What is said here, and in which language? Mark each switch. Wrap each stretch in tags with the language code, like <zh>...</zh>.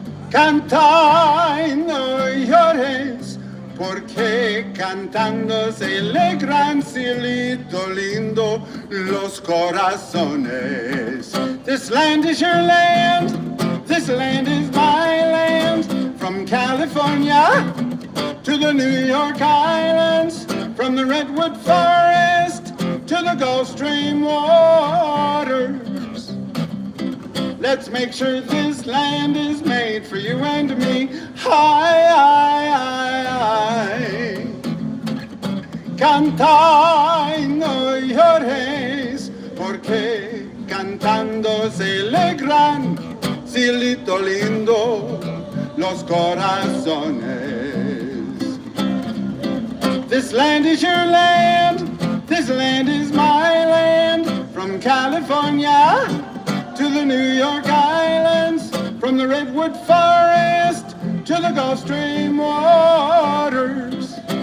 <es>Canta y no llores, porque cantando se alegran, cielito lindo, los corazones.</es> <en>This land is your land, this land is my land, from California to the New York Islands, from the Redwood Forest to the Gulf Stream waters. Let's make sure this land is made for you and me. Hi, hi, hi, hi.</en> <es>Canta y no llores, porque cantando se alegran, cielito lindo, los corazones.</es> <en>This land is your land, this land is my land, from California to the New York Islands, from the Redwood Forest to the Gulf Stream waters.</en>